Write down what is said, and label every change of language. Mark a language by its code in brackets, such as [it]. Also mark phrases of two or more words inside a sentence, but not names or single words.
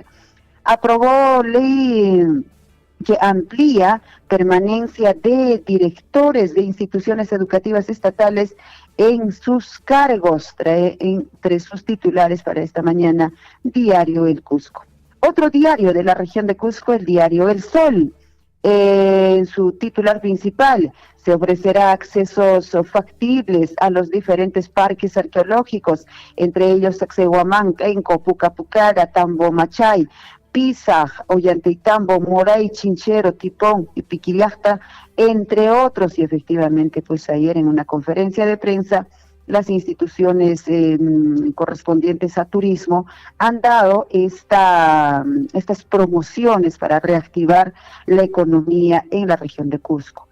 [es] Aprobó ley que amplía permanencia de directores de instituciones educativas estatales en sus cargos, trae entre sus titulares para esta mañana Diario El Cusco. Otro diario de la región de Cusco, el diario El Sol. En su titular principal, se ofrecerá accesos factibles a los diferentes parques arqueológicos, entre ellos Sacsayhuamán, Kenco, Pucapucara, Tambo Machay, Pisaj, Ollantaytambo, Moray, Chinchero, Tipón y Piquillacta, entre otros. Y efectivamente, pues ayer en una conferencia de prensa, las instituciones correspondientes a turismo han dado estas promociones para reactivar la economía en la región de Cusco.